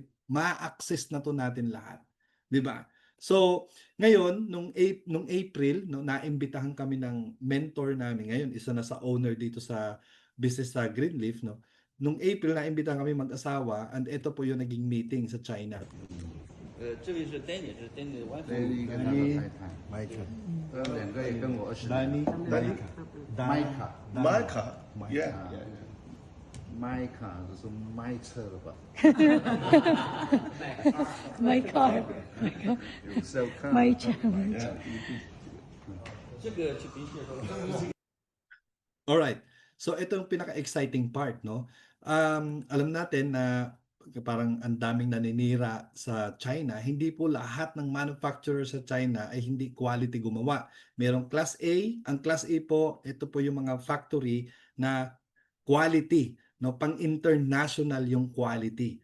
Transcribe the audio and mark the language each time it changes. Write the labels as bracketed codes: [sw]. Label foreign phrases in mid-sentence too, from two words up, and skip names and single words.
[tl] Ma-access na 'to natin lahat, 'di ba? So, ngayon nung April 'no, naimbitahan kami ng mentor namin ngayon, isa na sa owner dito sa business sa Greenleaf 'no. Nung April naimbitahan kami mag-asawa and ito po yung naging meeting sa China. [zh] 这位是 Danny， 是 Danny 的 wife。 Danny 跟他的太太， Michael. 两个也跟我20 Danny, 年。 Danny, Micah， Micah, yeah. Micah 就是麦车了吧？ [en] My car. [zh] 有时候看 [en] My child. [zh] 这个就的确说， Alright. [tl] So ito yung pinaka- [en] exciting part [tl] 'no. Alam natin na parang ang daming naninira sa China, hindi po lahat ng manufacturer sa China ay hindi quality gumawa. Merong Class A, ang Class A po, ito po yung mga factory na quality 'no, pang-international yung quality.